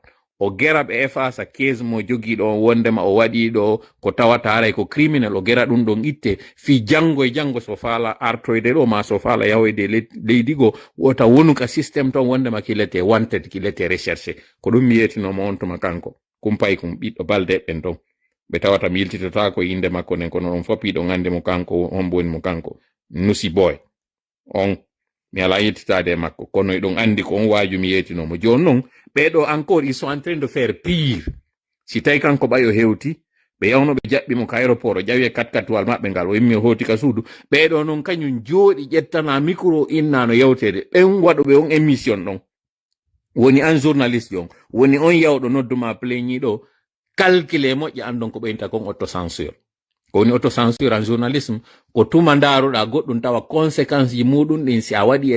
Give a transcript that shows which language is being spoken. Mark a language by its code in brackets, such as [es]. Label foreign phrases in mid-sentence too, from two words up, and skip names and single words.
[ff] o gera ɓe efasa case mo jogiiɗo on wondema o waɗiɗo ko tawata haray ko criminel o gera ɗum ɗon itte fi janngo e janngo so faala artoyde ɗo ma so faala yahoyde leydi go wota wonuka systéme ton wondema kilete wanted kilete recherché ko ɗum mi yetinoma on tuma kanko kumpay kum ɓiɗɗo balde ɓen ton ɓe tawata mi yiltitata ko inde makko nen kono on fof ɗo ande mo kanko hombo woni mo kanko nusi boy on mi ala yiltitade makko kono ɗon andi ko on waaju mi yetinomo joni noon ɓeɗo [fr] encore ils sont en train de faire pire [ff] si tawi kanko ɓayo hewti ɓe yawno ɓe jaɓɓimo ka aéroport o ƴawi e katkatuwal maɓɓe ngal o immi o hooti ka suudu ɓeɗo noon kañum jooɗi ƴettana micro innano yewtede ɓen waɗoɓe on émission ɗon woni an journaliste on woni on yawɗo nodduma pleñiɗo calculé moƴƴe andon ko ɓeynta kon autocensure ko woni [fr] autocensure en journalisme [ff] ko tuma ndaruɗa goɗɗum tawa conséquence ji muɗum ɗin si a waɗi e